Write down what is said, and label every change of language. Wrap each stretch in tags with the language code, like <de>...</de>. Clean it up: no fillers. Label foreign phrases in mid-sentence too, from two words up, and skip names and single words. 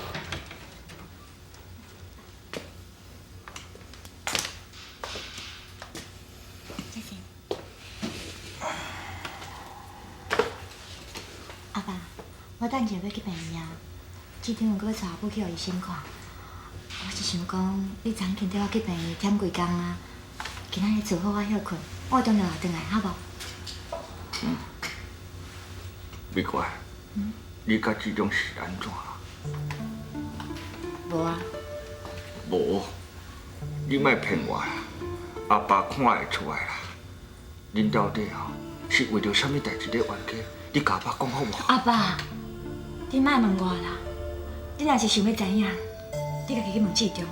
<nan>我等下要去病院，市场有搁要带母去互医生看。我是想讲，你昨天跟我去病院忝几工啊，今仔日做好我休困，我中昼就回来，好无？美乖，你甲这种是安怎？无啊。无，你莫骗我啦！阿爸看会出来啦。恁到底是为着什么代志咧冤家？你甲阿爸讲好无？阿爸。你莫问我啦，你若是想要知影，你家己去问市长。</nan>